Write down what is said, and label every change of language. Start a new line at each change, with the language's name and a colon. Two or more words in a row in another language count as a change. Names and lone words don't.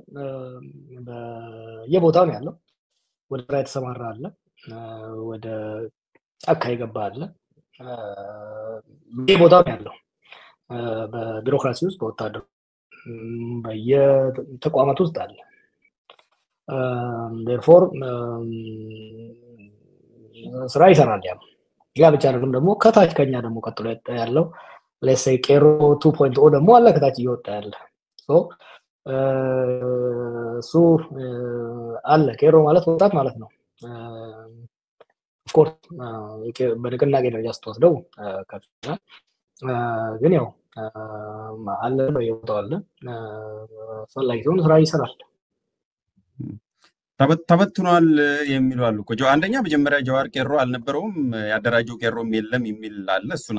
Amharic: በየቦታው ነው ያለው ወደ ራይት ተሰማራ አለ ወደ ጫካ ይገባ አለ በየቦታው ነው ያለው በቢሮክራሲ ውስጥ በወታደር በየተቋማት ውስጥ አለ therefore ስራ ይሰራል ያ ብቻ አይደለም ደግሞ ከታች ከኛ ደግሞ ቀጥሎ ያለው
English: let's say
Amharic: ቄሮ 2.0 ደግሞ አለ ከታች እየወጣ ያለ so አለ ቄሮ ማለት ወጣት ማለት ነው
English: of course
Amharic: በንቅናቄ ደረጃ ስትወስደው ከፍተኛ ግን ያው አለ በየቦታው አለ ፈላጊውን ስራ ይሰራል ተበትኗል የሚሉ አሉ እኮ አንደኛ መጀመሪያ ጀዋር ቄሮ አልነበረውም ያደራጀው ቄሮም የለም የሚል አለ እሱን